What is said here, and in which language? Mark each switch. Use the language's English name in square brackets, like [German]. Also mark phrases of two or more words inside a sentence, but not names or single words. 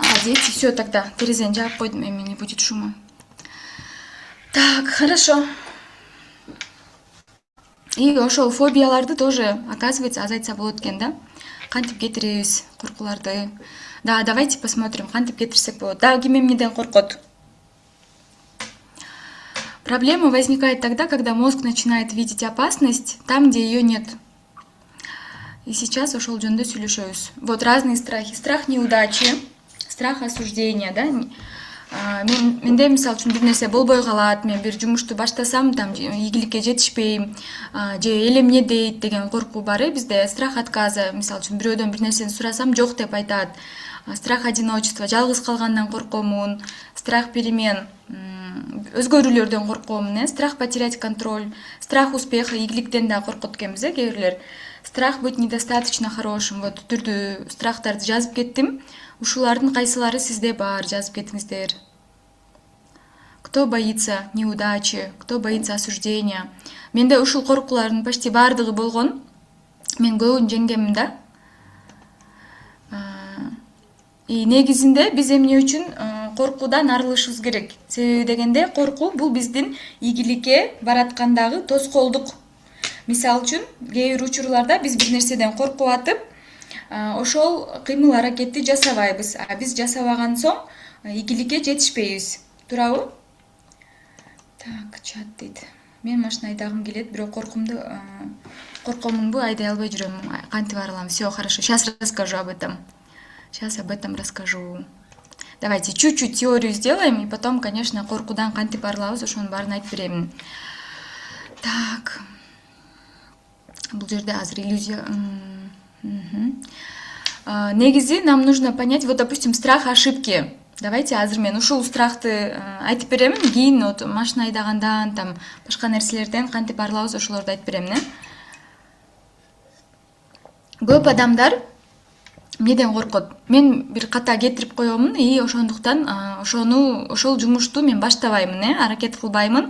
[Russian] Дети, все тогда. [Kyrgyz] Терезень, жаап койдум, эми [Russian] не будет шума. Так, хорошо. [Kyrgyz] И ошол фобияларды [Russian] тоже, оказывается, [Kyrgyz] азайтса болот экен да? Кантип кетиребиз коркуларды? [Russian] Да, давайте посмотрим, [Kyrgyz] кантип кетирсек болот. Да, ким эмнеден коркот? [Russian] Проблема возникает тогда, когда мозг начинает видеть опасность там, где ее нет. И сейчас [Kyrgyz] ошол жөнүндө сүйлөшөбүз. [Russian] Вот разные страхи. Страх неудачи, страх осуждения, да? [Kyrgyz] Менде мисалы үчүн бир нерсе болбой калат, мен бир жумушту баштасам, там ийгиликке жетишпейм, же эл эмне дейт деген коркуу бар бизде. [Russian] Страх отказа, [Kyrgyz] мисалы үчүн бирөөдөн бир нерсени сурасам жок деп айтат. [Russian] Страх одиночества, [Kyrgyz] жалгыз калгандан коркомун, [Russian] страх перемен, [Kyrgyz] өзгөрүүлөрдөн коркомун, [Russian] страх потерять контроль, страх успеха, [Kyrgyz] ийгиликтен да коркот экенбиз, кээ бирлер. [Russian] Страх быть недостаточно хорошим. [Kyrgyz] Вот түрдүү страхтарды жазып кеттим. Ушулардын кайсылары сизде бар, жазып кетиңиздер. [Russian] Кто боится неудачи, кто боится осуждения. [Kyrgyz] Менде ушул коркуулардын почти бардыгы болгон. Мен көбүн жеңгемин да. И негизинде биз эмне үчүн коркуудан арылышыбыз керек. Себеби дегенде коркуу бул биздин ийгиликке бараткандагы тоскоолдук. Мисалы үчүн, кээ бир учурларда биз бир нерседен коркуп атып, ошол кыймыл аракетти жасабайбыз. А биз жасабаган соң ийгиликке жетишпейбиз. Туурабы? Так, чат дейт. Мен машина айдагым келет, бирок коркомунбу айдай албай жүрөм. Кантип арылам? [Russian] Всё хорошо. Сейчас расскажу об этом. Сейчас об этом расскажу. Давайте чуть-чуть теорию сделаем, и потом, конечно, [Kyrgyz] коркудан кантип арылабыз, ошонун баарын айтып беремин. Так. Бул жерде азыр иллюзия. [Russian] Негизи нам нужно понять, вот, допустим, страх ошибки. [Kyrgyz] Давайте азыр мен ушул страхты айтып беремин, кийин вот машина айдагандан, там башка нерселерден кантип арылабыз, ошолорду айтып беремин. Көп адамдар эмнеден коркот? Мен бир ката кетирип коемун и ошондуктан ошол жумушту мен баштабаймын, аракет кылбаймын.